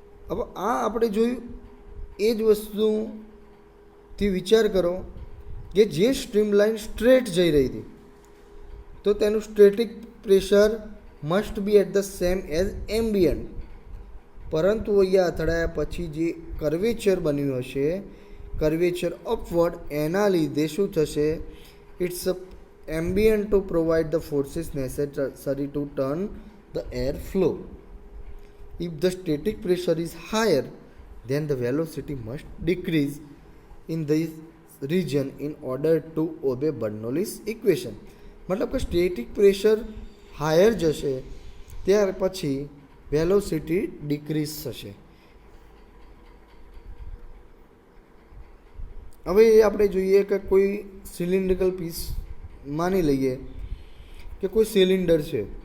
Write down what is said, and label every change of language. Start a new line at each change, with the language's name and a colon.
Gujarati: હવે આ આપણે જોયું એ જ વસ્તુથી વિચાર કરો કે જે સ્ટ્રીમ લાઇન સ્ટ્રેટ જઈ રહી હતી તો તેનું static pressure
English: Must be at the same as ambient.
Gujarati: પરંતુ અહીંયા અથડાયા પછી જે કર્વેચર બન્યું હશે, કર્વેચર અપવર્ડ, એના લીધે શું થશે?
English: It's ambient to provide the forces necessary to turn the air flow. If the static pressure is higher, then the velocity must decrease in this region in order to obey Bernoulli's equation.
Gujarati: મતલબ કે static pressure higher જશે ત્યાર પછી velocity decrease થશે. હવે આપણે જોઈએ કે કોઈ સિલિન્ડ્રિકલ પીસ માની લઈએ કે કોઈ સિલિન્ડર છે.